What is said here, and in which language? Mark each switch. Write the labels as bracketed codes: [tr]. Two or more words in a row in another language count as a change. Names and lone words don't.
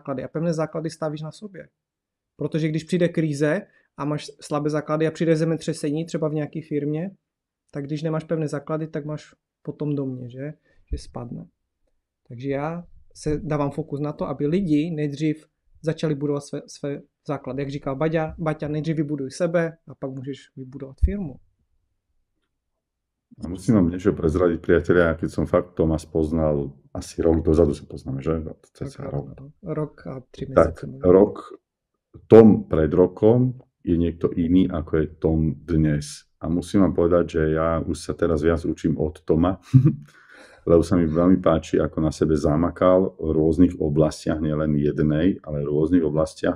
[cs] A pevné základy stavíš na sobě. Protože když přijde krize a máš slabé základy a přijde zemětřesení třeba v nějaké firmě, tak když nemáš pevné základy, tak máš potom domě, že spadne. Takže já se dávám fokus na to, aby lidi nejdřív začali budovat své základy. Jak říkal Baťa, nejdřív vybuduj sebe a pak můžeš vybudovat firmu. [sk] A musím vám niečo prezradiť, priatelia, keď som fakt Toma spoznal, asi rok dozadu sa poznáme, že? Rok a 3 mesiace. Tak, Tom pred rokom je niekto iný, ako je Tom dnes. A musím vám povedať, že ja už sa teraz viac učím od Toma, lebo sa mi veľmi páči, ako na sebe zamakal v rôznych oblastiach, nielen jednej, ale v rôznych oblastiach.